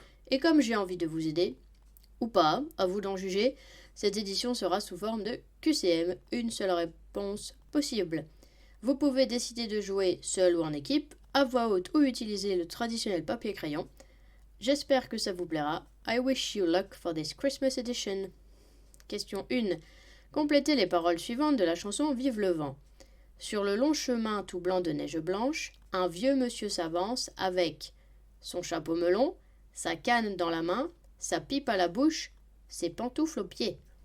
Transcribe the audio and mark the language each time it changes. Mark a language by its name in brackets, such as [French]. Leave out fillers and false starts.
[French] Et comme j'ai envie de vous aider, ou pas, à vous d'en juger, cette édition sera sous forme de QCM, une seule réponse possible. Vous pouvez décider de jouer seul ou en équipe, à voix haute ou utiliser le traditionnel papier-crayon. J'espère que ça vous plaira. [English] I wish you luck for this Christmas edition. [French] Question 1. Complétez les paroles suivantes de la chanson Vive le vent. Sur le long chemin tout blanc de neige blanche, un vieux monsieur s'avance avec son chapeau melon, sa canne dans la main, sa pipe à la bouche, ses pantoufles aux pieds.